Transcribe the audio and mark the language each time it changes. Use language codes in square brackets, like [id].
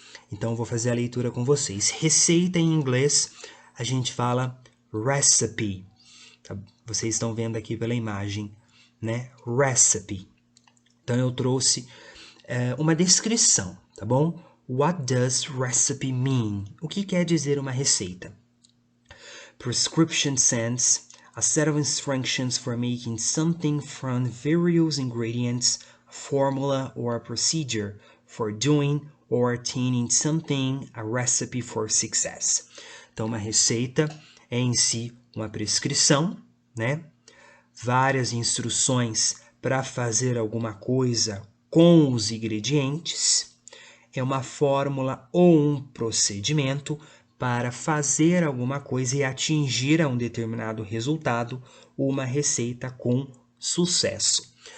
[pt] Então eu vou fazer a leitura com vocês. Receita em inglês a gente fala recipe. Tá? Vocês estão vendo aqui pela imagem, né? Recipe. Então eu trouxe uma descrição, tá bom? [en] What does recipe mean? [pt] O que quer dizer uma receita? [en] Prescription sense, a set of instructions for making something from various ingredients, a formula or a procedure for doing or attaining something, a recipe for success. [pt] Então, uma receita é em si uma prescrição, né? Várias instruções para fazer alguma coisa com os ingredientes. É uma fórmula ou um procedimento para fazer alguma coisa e atingir a um determinado resultado, uma receita com sucesso.